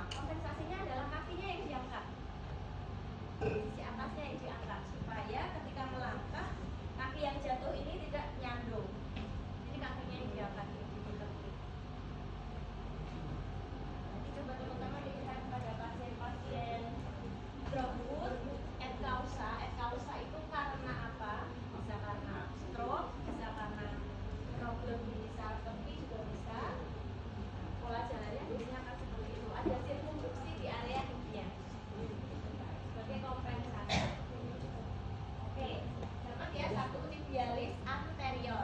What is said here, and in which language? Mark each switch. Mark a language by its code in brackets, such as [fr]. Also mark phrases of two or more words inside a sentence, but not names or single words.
[id] Kompensasinya adalah kakinya yang diangkat, sisi atasnya yang diangkat, supaya ketika melangkah kaki yang jatuh ini tidak nyandung. Jadi kakinya yang diangkat ditekuk. Nanti coba teman-teman dilihat pada pasien-pasien [en] drop foot [la] et causa [id] itu karena apa? Bisa karena stroke, bisa karena problem di saraf tepi juga bisa. Pola jalannya biasanya akan seperti itu. Ada sirkumfleksi di area tibia sebagai kompensasi. Oke, catat ya, satu tibialis anterior.